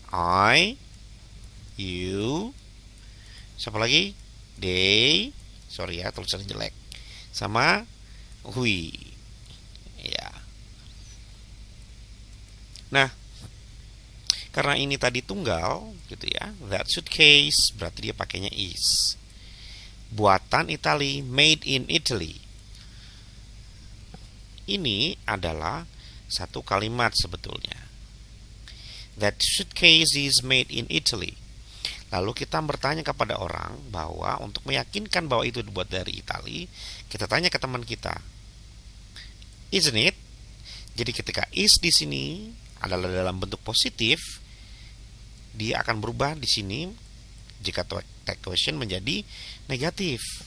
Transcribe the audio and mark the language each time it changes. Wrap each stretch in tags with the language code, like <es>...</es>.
<en>I, you.</en> <id>Siapa lagi?</id> <en>They.</en> <id>Sorry ya, tulisannya jelek. Sama we. Ya. Nah, karena ini tadi tunggal, gitu ya.</id> <en>That suitcase</en> <id>berarti dia pakainya is. Buatan Italia,</id> <en>made in Italy.</en> <id>Ini adalah satu kalimat sebetulnya.</id> <en>That suitcase is made in Italy.</en> <id>Lalu kita bertanya kepada orang bahwa untuk meyakinkan bahwa itu dibuat dari Italia, kita tanya ke teman kita,</id> <en>isn't it?</en> <id>Jadi ketika is di sini adalah dalam bentuk positif, dia akan berubah di sini jika tag question menjadi negatif.</id>